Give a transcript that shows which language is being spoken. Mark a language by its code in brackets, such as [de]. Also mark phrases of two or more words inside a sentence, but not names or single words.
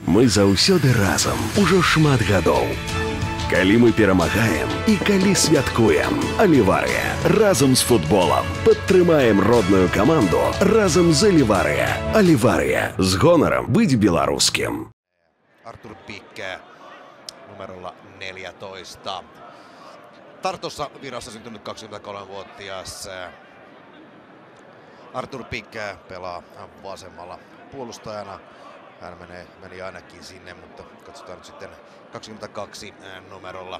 [be] Мы заўсёды разам ужо шмат гадоў. Калі мы перамагаем і калі святкуем. Аливария разом з футболом. Падтрымаем родную каманду разом з Аливария. Аливария з гонором быць беларускім. [fi] Artur Pik numerolla 14. Tartossa Virassa syntynyt 23-vuotias Artur Pik pelaa vasemmalla puolustajana. Hän meni ainakin sinne, mutta katsotaan nyt sitten 22 numerolla.